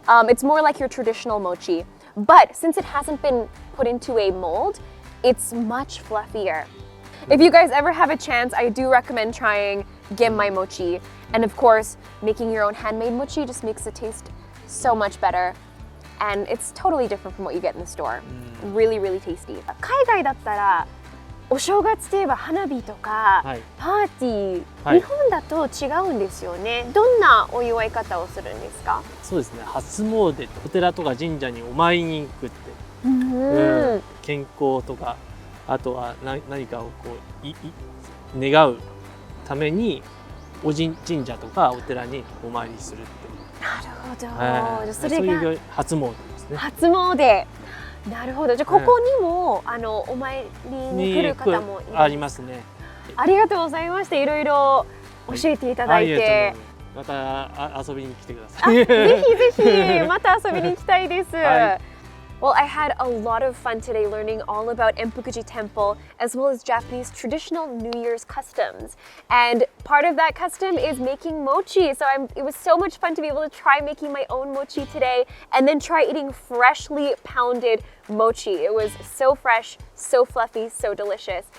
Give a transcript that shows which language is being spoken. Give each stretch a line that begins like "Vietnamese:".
English: It's more like your traditional mochi. But since it hasn't been put into a mold, it's much fluffier. If you guys ever have a chance, I do recommend trying genmai mochi. And of course, making your own handmade mochi just makes it taste so much better. And it's totally different from what you get in the store. Really, really tasty.
Japanese: 海外だったらお正月といえば花火とか、パーティー、日本だと違うんですよね。どんなお祝い方をするんですか？そうですね。初詣、お寺とか神社にお参りに行くって、健康とか、あとは何かをこう願うために神社とかお寺にお参りするって。なるほど。それが初詣ですね。初詣。なるほど。じゃあここにもお参りに来る方もいる。ありますね。ありがとうございました。いろいろ教えていただいて。また遊びに来てください。ぜひぜひまた遊びに行きたいです。
English: Well, I had a lot of fun today learning all about Enpukuji Temple as well as Japanese traditional New Year's customs. And part of that custom is making mochi. So it was so much fun to be able to try making my own mochi today and then try eating freshly pounded mochi. It was so fresh, so fluffy, so delicious.